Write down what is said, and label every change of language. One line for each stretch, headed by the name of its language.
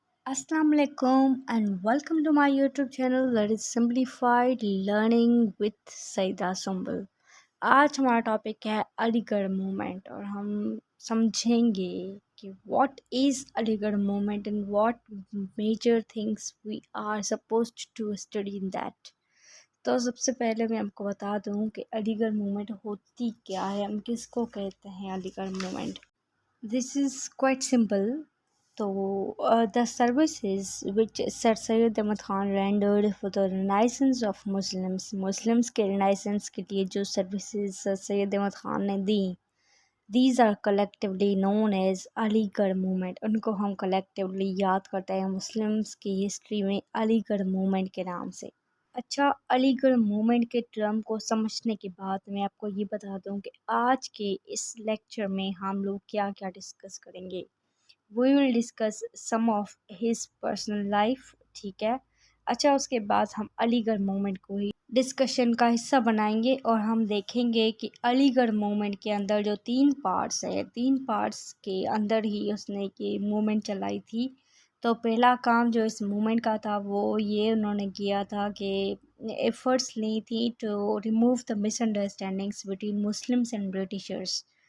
English: Assalamu alaikum and welcome to my YouTube channel that is Simplified Learning with Saida Sumbul.
Hindi: आज हमारा topic है Aligarh movement और हम समझेंगे कि
English: What is Aligarh movement and what major things we are supposed to study in that.
Hindi: तो सबसे पहले मैं आपको बता दूं कि अलीगढ़ मूवमेंट होती क्या है, हम किसको कहते हैं Aligarh movement.
English: This is quite simple. तो the services which Sir Syed Ahmad Khan rendered for the renaissance of Muslims
Hindi: के renaissance के लिए जो services Sir Syed Ahmad Khan ने दी,
English: these are collectively known as Aligarh movement।
Hindi: उनको हम collectively याद करते हैं मुस्लिम्स की हिस्ट्री में अलीगढ़ मूवमेंट के नाम से। अच्छा, अलीगढ़ मूवमेंट के टर्म को समझने के बाद मैं आपको ये बता दूं कि आज के इस लेक्चर में हम लोग क्या क्या डिस्कस करेंगे।
English: We will discuss some of his personal life,
Hindi: ठीक है। अच्छा, उसके बाद हम अलीगढ़ मूवमेंट को ही डिस्कशन का हिस्सा बनाएंगे और हम देखेंगे कि अलीगढ़ मूवमेंट के अंदर जो 3 पार्ट्स है, 3 पार्ट्स के अंदर ही उसने ये मूवमेंट चलाई थी। तो पहला काम जो इस मूवमेंट का था वो ये उन्होंने किया था कि एफर्ट्स ली थी
English: To remove the misunderstandings between Muslims and Britishers.